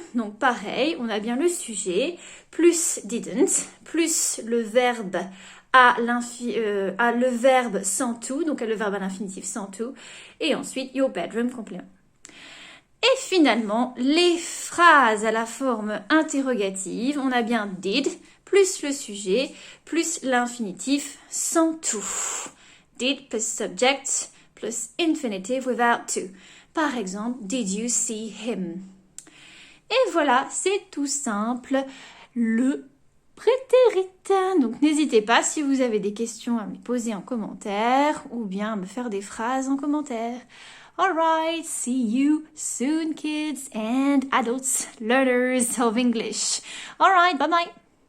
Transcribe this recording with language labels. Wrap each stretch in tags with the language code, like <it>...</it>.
<fr>Donc, pareil, on a bien le sujet, plus didn't, plus le verbe le verbe sans to, donc le verbe à l'infinitif sans to, et ensuite</fr> <en>your bedroom</en> <fr>complément. Et finalement, les phrases à la forme interrogative, on a bien did, plus le sujet, plus l'infinitif sans to.</fr> <en>Did plus subject, plus infinitive without to.</en> <fr>Par exemple,</fr> <en>did you see him?</en> <fr>Et voilà, c'est tout simple, le prétérit. Donc n'hésitez pas si vous avez des questions à me poser en commentaire ou bien à me faire des phrases en commentaire.</fr> <en>Alright, see you soon kids and adults learners of English. Alright, bye bye.</en>